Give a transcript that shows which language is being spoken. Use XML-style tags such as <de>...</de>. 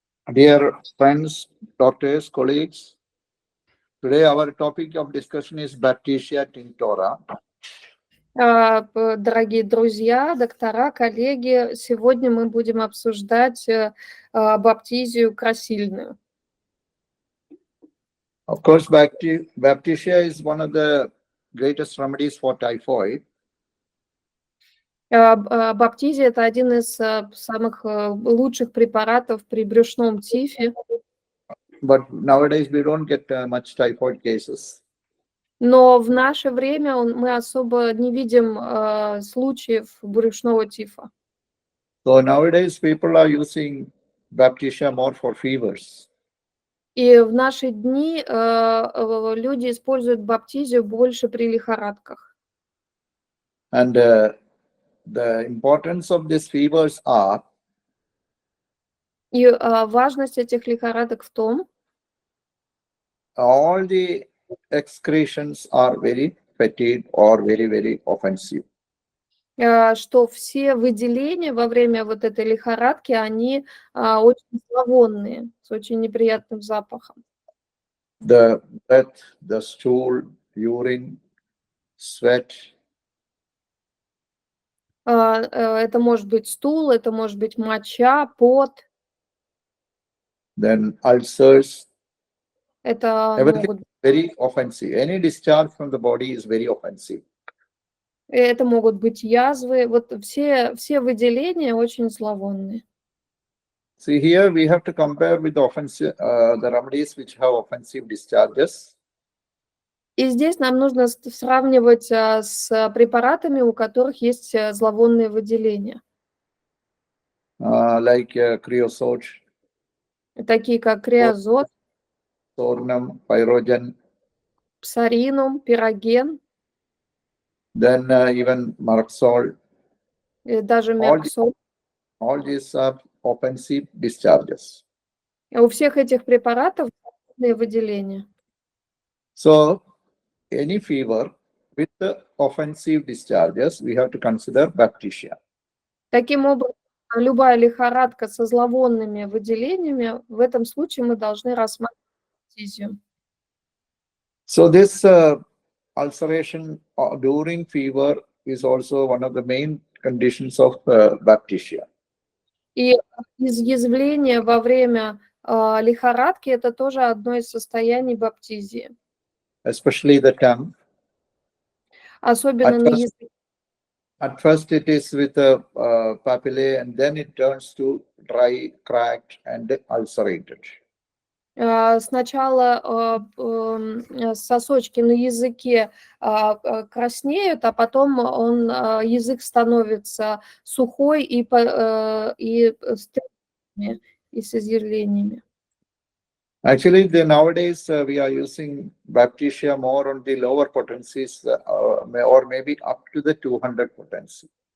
<en>Dear friends, doctors, colleagues, today our topic of discussion is Baptisia tinctora.</en> <ru>Дорогие друзья, доктора, коллеги, сегодня мы будем обсуждать баптизию красильную.</ru> <en>Of course, Baptisia is one of the greatest remedies for typhoid.</en> <ru>Баптизия – это один из самых лучших препаратов при брюшном тифе.</ru> <en>But nowadays we don't get much typhoid cases.</en> <ru>Но в наше время мы особо не видим случаев брюшного тифа.</ru> <en>So nowadays people are using Baptisia more for fevers.</en> <ru>И в наши дни люди используют баптизию больше при лихорадках.</ru> <en>And the importance of these fevers are.</en> <ru>И важность этих лихорадок в том,</ru> <en>all the excretions are very fetid or very, very offensive.</en> <ru>Что все выделения во время вот этой лихорадки, они очень зловонные, с очень неприятным запахом.</ru> <en>The breath, the stool, urine, sweat.</en> <ru>Это может быть стул, это может быть моча, пот.</ru> <en>Then ulcers.</en> <ru>Это</ru> <en>everything very offensive. Any discharge from the body is very offensive.</en> <ru>Это могут быть язвы. Вот все выделения очень зловонные.</ru> <en>See, here we have to compare with the offensive, the remedies which have offensive discharges.</en> <ru>И здесь нам нужно сравнивать с препаратами, у которых есть зловонные выделения,</ru> <en>Like creosote,</en> <ru>такие как креозот,</ru> <en>sornum, pyrogen,</en> <ru>псаринум, пироген,</ru> <en>then even Marxol.</en> <ru>даже мерксол.</ru> <en>All these are offensive discharges.</en> <ru>У всех этих препаратов зловонные выделения.</ru> <en>So, any fever with the offensive discharges, we have to consider Baptisia.</en> <ru>Таким образом, любая лихорадка со зловонными выделениями, в этом случае мы должны рассматривать баптизию.</ru> <en>So, this ulceration during fever is also one of the main conditions of Baptisia.</en> <ru>И изъязвление во время лихорадки – это тоже одно из состояний баптизии.</ru> <en>Especially the tongue.</en> <ru>Особенно на языке.</ru> <en>At first it is with the papillae and then it turns to dry, cracked and ulcerated.</en> <ru>Сначала сосочки на языке краснеют, а потом язык становится сухой и с трещинами, и с изъявлениями.</ru> <en>Actually, nowadays we are using Baptisia more on the lower potencies or maybe up to the 200 potency.</en>